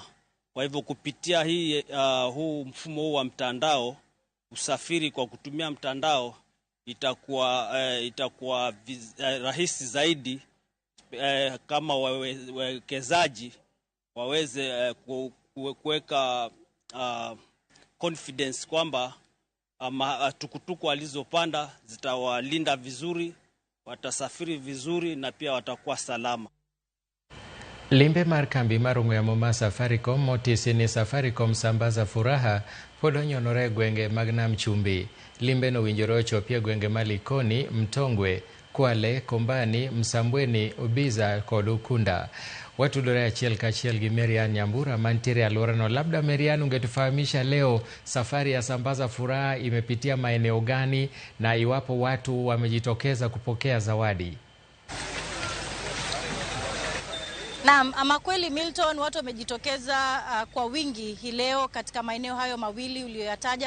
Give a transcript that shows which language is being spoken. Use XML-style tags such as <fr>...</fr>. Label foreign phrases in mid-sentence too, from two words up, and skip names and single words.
<sw>Kwa hivyo kupitia huu mfumo huu wa mtandao, usafiri kwa kutumia mtandao itakuwa rahisi zaidi kama wawekezaji waweze kuweka confidence kwamba tukutuku walizopanda zitawalinda vizuri, watasafiri vizuri na pia watakuwa salama.</sw> <luo>Limbe mar kambi mar ong'we yamo ma Safaricom motisi ni Safaricom sambaza furaha pod onyonore e gwenge mag Nam Chumbi. Limbe no winjore ochopie gwenge ma Likoni, Mtongwe, Kwale, Kombani, Msambweni, Ubiza kod Ukunda. Watudore achiel kachiel gi Marian Nyambura mantiere alworano.</luo> <sw>Labda Marian, ungetufahamisha leo safari ya sambaza furaha imepitia maeneo gani na iwapo watu wamejitokeza kupokea zawadi? Naam, ama kweli Milton, watu wamejitokeza kwa wingi hii leo katika maeneo hayo mawili uliyoyataja.</sw>